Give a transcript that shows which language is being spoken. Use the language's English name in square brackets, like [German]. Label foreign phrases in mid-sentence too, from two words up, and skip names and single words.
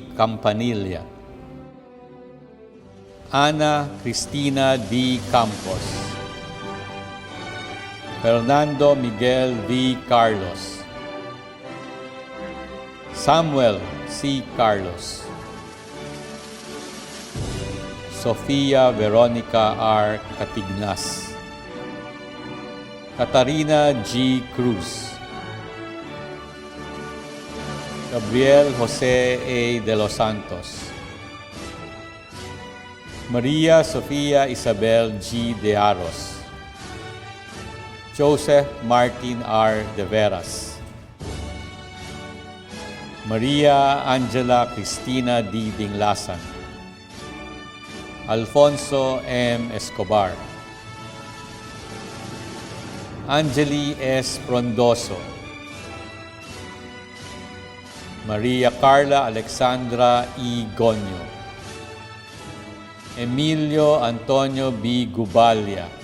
[English] Campanilla. Ana Cristina D. Campos. Fernando Miguel V. Carlos. Samuel C. Carlos. Sofia Veronica R. Catignas. Katarina G. Cruz. Gabriel Jose A. de los Santos. Maria Sofia Isabel G. de Aros. Joseph Martin R. de Veras. Maria Angela Cristina D. Dinglasan. Alfonso M. Escobar. Angeli S. Frondoso. Maria Carla Alexandra E. Gonyo. Emilio Antonio B. Gubalia.